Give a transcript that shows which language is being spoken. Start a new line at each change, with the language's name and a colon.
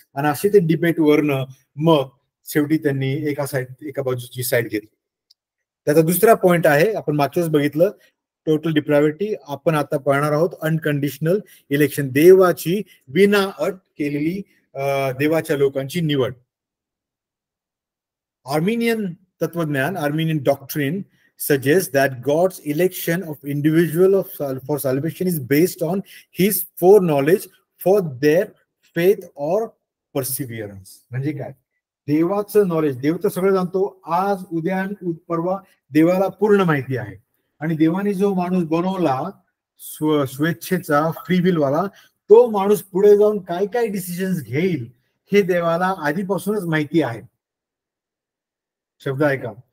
Marathi: आणि असे ते डिबेट वरनं मग शेवटी त्यांनी एका बाजूची साईड घेतली. त्याचा दुसरा पॉइंट आहे, आपण मागच्याच बघितलं, टोटल डिप्रायव्हिटी. आपण आता पाहणार आहोत अनकंडिशनल इलेक्शन, देवाची विना अट केलेली देवाच्या लोकांची निवड. आर्मेनियन तत्वज्ञान,
English: Armenian doctrine suggests that God's election of individual for salvation is based on His foreknowledge for their faith or perseverance.
Marathi: म्हणजे काय? देवाचं नॉलेज, देव तर सगळं जाणतो. आज उद्या परवा देवाला पूर्ण माहिती आहे. आणि देवाने जो माणूस बनवला स्वेच्छेचा, फ्री विल वाला, तो माणूस पुढे जाऊन काय काय डिसिजन्स घेईल हे देवाला आधीपासूनच माहिती आहे. शब्द आहे का?